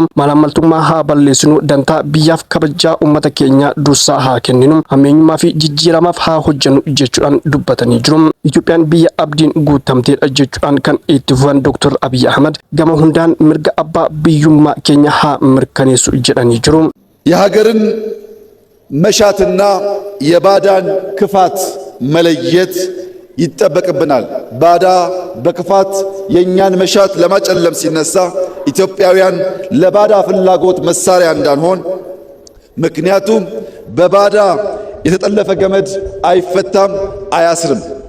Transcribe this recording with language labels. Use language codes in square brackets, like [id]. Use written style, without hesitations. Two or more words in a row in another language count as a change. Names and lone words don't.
[om] Malaammaltummaa haa balleessinu. Dantaa biyyaaf kabajaa uummata keenya dursaa haa kenninu. Hammeenyummaa fi jijjiiramaaf haa hojjennu jechuudhaan dubbatanii jiru. Itoophiyaan biyya abdiin guutamteedha jechuudhaan kan itti fufan Dr. Abiy Ahmed gama hundaan mirga abbaa biyyummaa keenya haa mirkaneessu jedhanii jiru. [am] የሀገርን መሻትና የባዳን ክፋት መለየት ይጠበቅብናል። ባዳ በክፋት የኛን መሻት ለማጨለም ሲነሳ ኢትዮጵያውያን ለባዳ ፍላጎት መሳሪያ እንዳንሆን ምክንያቱም በባዳ የተጠለፈ ገመድ አይፈታም አያስርም።